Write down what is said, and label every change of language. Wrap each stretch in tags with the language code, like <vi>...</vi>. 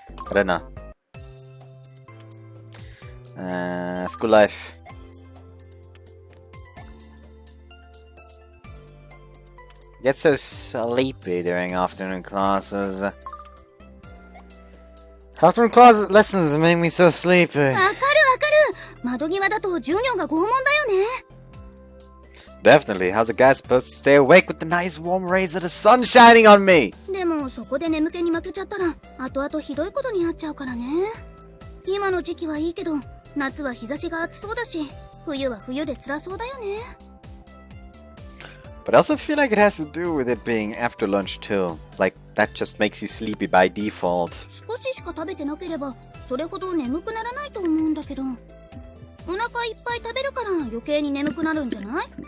<en>I don't know. School life. Get so sleepy during afternoon classes. Afternoon class lessons make me so sleepy.</en> <ja>わかるわかる。窓際だと授業が拷問だよね。</ja> <en>Definitely. How's a guy supposed to stay awake with the nice warm rays of the sun shining on me?</en> <ja>でもそこで眠気に負けちゃったら後々ひどいことになっちゃうからね。今の時期はいいけど夏は日差しが暑そうだし冬は冬で辛そうだよね。</ja> <en>But I also feel like it has to do with it being after lunch too. Like, that just makes you sleepy by default.</en> <ja>少ししか食べてなければそれほど眠くならないと思うんだけど、お腹いっぱい食べるから余計に眠くなるんじゃない？</ja>